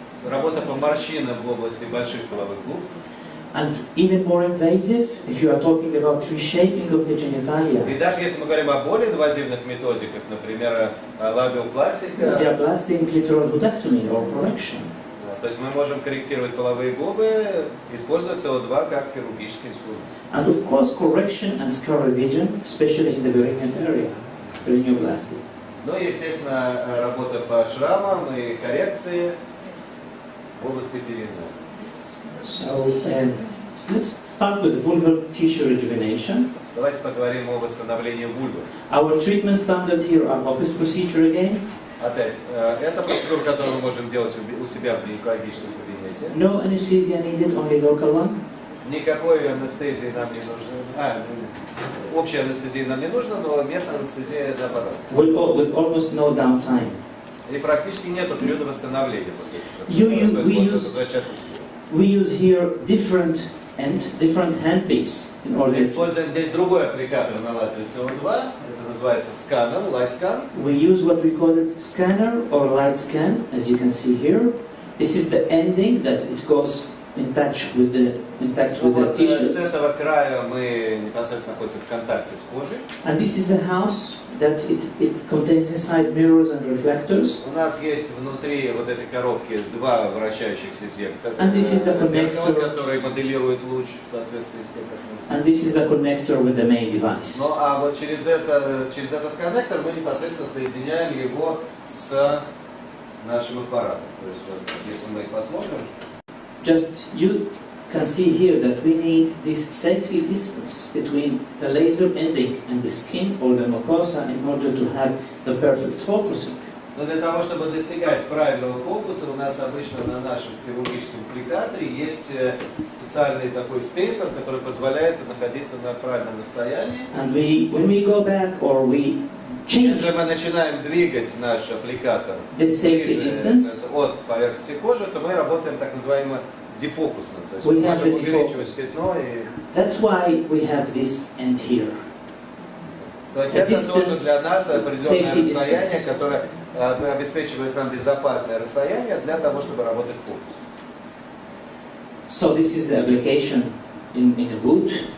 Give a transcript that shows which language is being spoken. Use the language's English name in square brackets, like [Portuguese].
[Russian] Работа по морщинам в области больших половых губ. [English] And even more invasive, if you are talking about reshaping of the genitalia. [Russian] И даже если мы говорим о более инвазивных методиках, например, лабиопластика, [English] diaplastic clitoridectomy or correction. [Russian] То есть мы можем корректировать половые губы, используя CO2 как хирургический инструмент. [English] And of course, correction and scar revision, especially in the perineal area, perineoplasty. [Russian] Ну и, естественно, работа по шрамам и коррекции в области перинеала. [English] So let's start with vulvar tissue rejuvenation. [Russian] Давайте поговорим о восстановлении вульвы. [English] Our treatment standard here are office procedure again. [Russian] Опять, это процедура, которую мы можем делать у себя в гинекологическом кабинете. [English] No anesthesia needed, only local one. [Russian] Никакой анестезии нам не нужно. Общая анестезия нам не нужна, но местная анестезия наоборот. [English] With almost no downtime. [Russian] И практически нет периода восстановления после этой процедуры. [English] We use here different handpiece in order. [Russian] Мы используем здесь другой аппликатор на лазере CO2. Это называется сканер, light scan. [English] We use what we call it scanner or light scan, as you can see here. This is the ending that it goes in touch with the tissues. [Russian] С этого края мы непосредственно находимся в контакте с кожей. [English] And this is the house that it contains inside mirrors and reflectors. [Russian] У нас есть внутри вот этой коробки два вращающихся зеркала, которые моделируют луч в соответствии с тем, как мы. [English] And this is the connector with the main device. [Russian] Ну а вот через этот коннектор мы непосредственно соединяем его с нашим аппаратом. То есть вот, если мы посмотрим. [English] Just you can see here that we need this safety distance between the laser ending and the skin or the mucosa in order to have the perfect focusing. [Russian] Но для того, чтобы достигать правильного фокуса, у нас обычно на нашем хирургическом аппликаторе есть специальный такой спейсер, который позволяет находиться на правильном расстоянии. [English] And when we go back or we change [Russian] Если мы начинаем двигать наш аппликатор от поверхности кожи, то мы работаем так называемо дефокусно. То есть мы можем увеличивать пятно. [English] That's why we have this end here. [Russian] То есть это тоже для нас определенное расстояние, которое обеспечивает нам безопасное расстояние для того, чтобы работать фокус. [English] So this is the application in a boot.